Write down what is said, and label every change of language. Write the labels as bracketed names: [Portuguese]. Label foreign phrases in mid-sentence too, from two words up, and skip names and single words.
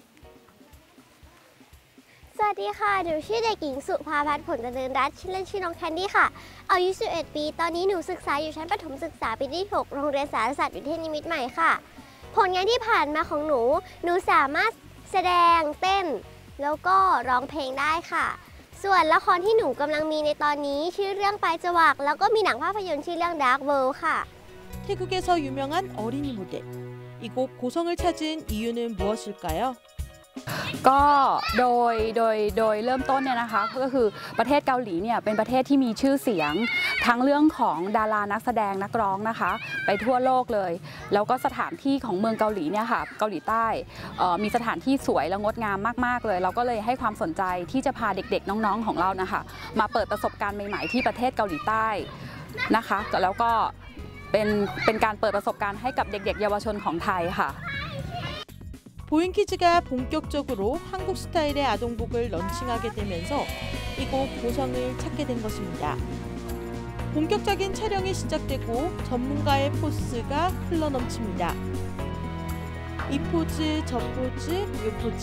[Thai] สวัสดีค่ะหนูชื่อเด็กหญิงสุภาพัฒน์ผลเจริญรัตน์ชื่อเล่นชื่อน้องแคนดี้ค่ะอายุ 11 ปีตอนนี้หนูศึกษาอยู่ชั้นประถมศึกษาปีที่ 6 โรงเรียนสารศาสตร์วิเทศนิมิตรใหม่ค่ะผลงานที่ผ่านมาของหนูสามารถแสดงเต้นแล้วก็ร้องเพลงได้ค่ะส่วนละครที่หนูกำลังมีในตอนนี้ชื่อเรื่องปลายจวักแล้วก็มีหนังภาพยนตร์ชื่อเรื่อง Dark World ค่ะ [Korean] 태국에서 유명한 어린이 무대. 이곳 고성을 찾은 이유는 무엇일까요? [Thai] ก็โดยเริ่มต้นเนี่ยนะคะก็คือประเทศเกาหลีเนี่ยเป็นประเทศที่มีชื่อเสียงทั้งเรื่องของดารานักแสดงนักร้องนะคะไปทั่วโลกเลยแล้วก็สถานที่ของเมืองเกาหลีเนี่ยค่ะเกาหลีใต้มีสถานที่สวยและงดงามมากๆเลยเราก็เลยให้ความสนใจที่จะพาเด็กๆน้องๆของเรานะคะมาเปิดประสบการณ์ใหม่ๆที่ประเทศเกาหลีใต้นะคะแล้วก็เป็นการเปิดประสบการณ์ให้กับเด็กๆเยาวชนของไทยค่ะ [Korean] 보잉키즈가 본격적으로 한국 스타일의 아동복을 런칭하게 되면서 이곳 고성을 찾게 된 것입니다. 본격적인 촬영이 시작되고 전문가의 포스가 흘러넘칩니다. 이 포즈, 저 포즈, 요 포즈.